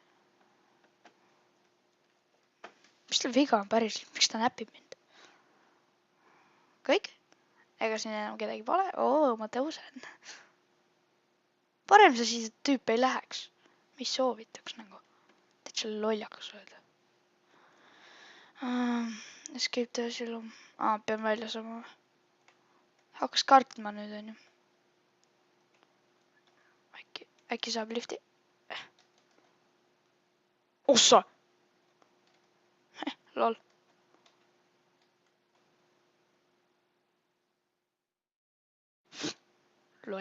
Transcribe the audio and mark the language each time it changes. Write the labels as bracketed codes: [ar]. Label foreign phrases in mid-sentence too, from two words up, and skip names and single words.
[et] Mis tal viga on päriselt? Miks ta näpib mind? Kõik? Ega siin enam kedagi pole? Oo, ma tõusen. Parem sa siis tüüp ei läheks. Mis soovitaks nagu? Täitsa lollakas öelda. [en] Escape the asylum. [et] Pean välja saama. Hakkas kartma nüüd, on ju. Äkki saab lifti? Ossa! Lol. Loll.